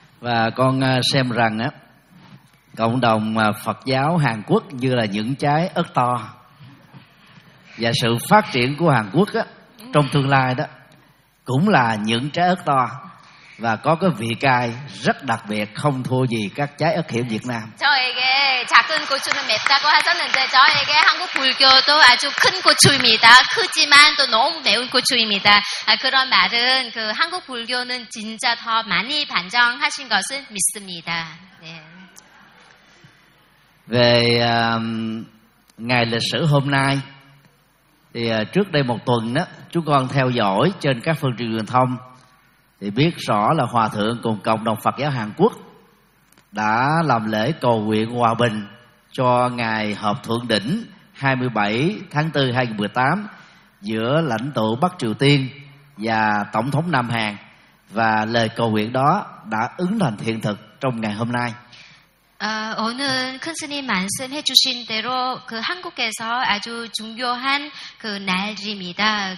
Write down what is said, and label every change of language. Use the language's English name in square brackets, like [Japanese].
[Vietnamese] Và con xem rằng á, cộng đồng Phật giáo Hàn Quốc như là những trái ớt to, và sự phát triển của Hàn Quốc á, trong tương lai đó cũng là những trái ớt to và có cái vị cay rất đặc biệt không thua gì các trái ớt hiểm Việt Nam. [Korean] 저에게 작은 고추는 맵다고 하셨는데 저에게 한국 불교도 아주 큰 고추입니다. 크지만 또 너무 매운 고추입니다. 그런 말은 그 한국 불교는 진짜 더 많이 반정하신 것을 믿습니다. 네. [Vietnamese] Về ngày lịch sử hôm nay thì trước đây một tuần đó chúng con theo dõi trên các phương tiện truyền thông thì biết rõ là Hòa Thượng cùng cộng đồng Phật giáo Hàn Quốc đã làm lễ cầu nguyện hòa bình cho ngày họp thượng đỉnh 27 tháng 4 2018 giữa lãnh tụ Bắc Triều Tiên và Tổng thống Nam Hàn, và lời cầu nguyện đó đã ứng thành hiện thực trong ngày hôm nay. [Korean] 오늘 큰 스님 말씀해 주신 대로 그 한국에서 아주 중요한 그 날입니다.